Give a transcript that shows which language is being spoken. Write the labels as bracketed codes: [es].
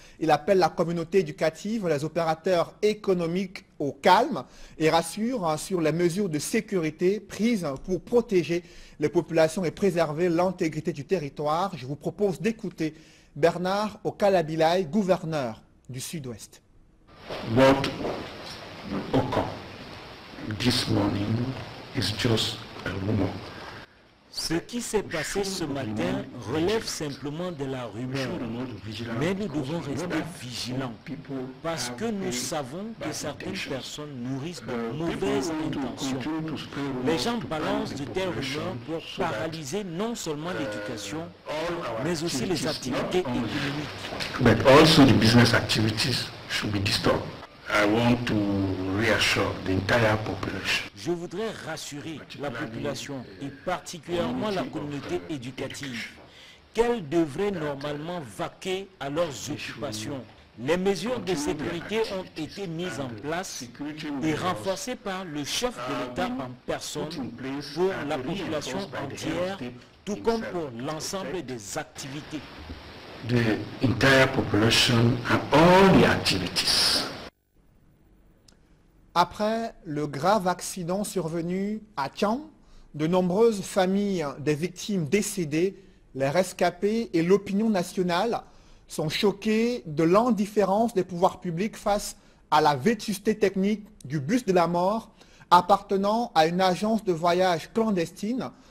[fr] Il appelle la communauté éducative, les opérateurs économiques au calme et rassure sur les mesures de sécurité prises pour protéger les populations et préserver l'intégrité du territoire. Je vous propose d'écouter Bernard Okalabilai, gouverneur du sud-ouest. [en] What occurred this morning is just a rumor. [fr] Ce qui s'est passé ce matin relève simplement de la rumeur, mais nous devons rester vigilants parce que nous savons que certaines personnes nourrissent de mauvaises intentions. Les gens balancent de telles rumeurs pour paralyser non seulement l'éducation, mais aussi les activités économiques. [en] But also the business activities should be disturbed. I want to reassure the entire population. [fr] Je voudrais rassurer la population et particulièrement la communauté éducative qu'elle devrait normalement vaquer à leurs occupations. Les mesures de sécurité ont été mises en place et renforcées par le chef de l'État en personne pour la population entière, tout comme pour l'ensemble des activités. [en] The entire population and all the activities. [fr] Après le grave accident survenu à Tian, de nombreuses familles des victimes décédées, les rescapés et l'opinion nationale sont choqués de l'indifférence des pouvoirs publics face à la vétusté technique du bus de la mort appartenant à une agence de voyage clandestine.